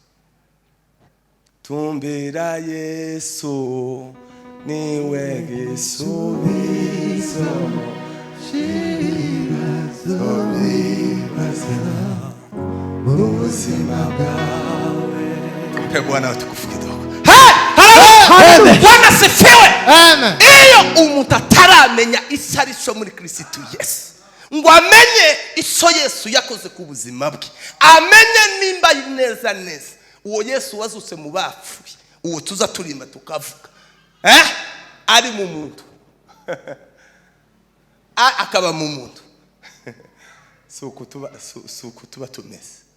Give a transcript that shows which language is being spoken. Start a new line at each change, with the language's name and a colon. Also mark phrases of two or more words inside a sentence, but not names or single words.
Rundi: Tumbira Yesu niwe gisubizo cy'ibibazo wibaza mu buzima bwawe.
Swahili: Tumpe Bwana watukufu kidogo. Bwana sifiwe.
Rundi: Iyo umuntu ataramenya icyo ari cyo muri Kristo Yesu, ngo amenye icyo Yesu yakoze ku buzima bwe, amenye nimba neza uwo Yesu wazutse mu bapfuye, uwo tuza turimba tukavuga ari mu muntu akaba mu muntu, suko tuba tumeze.